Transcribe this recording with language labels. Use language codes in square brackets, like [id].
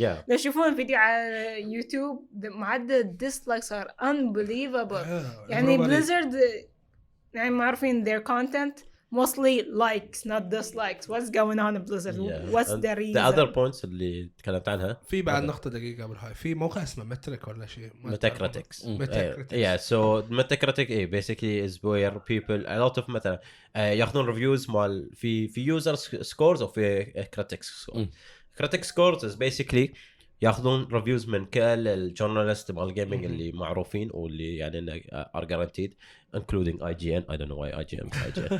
[en] yeah [ar] لو تشوفون فيديو على يوتيوب معدل [en] dislikes are unbelievable يعني Blizzard [ar] يعني معروفين [en] their content mostly likes not dislikes what's going on in Blizzard what's the reason the other points [ar] اللي تكلمت عنها في بعد نقطة دقيقة قبل هاي في موقع اسمه مترك ولا شيء [en] Metacritics Metacritics yeah so Metacritic basically is where people a lot of [ar] مثلا ياخذون [en] reviews مال في user scores أو في critics scores critic scores is basically [ar] ياخذون ريفيوز من كل الجورنالست مال الجيمنج اللي معروفين واللي يعني [en] are guaranteed including IGN I don't know why IGN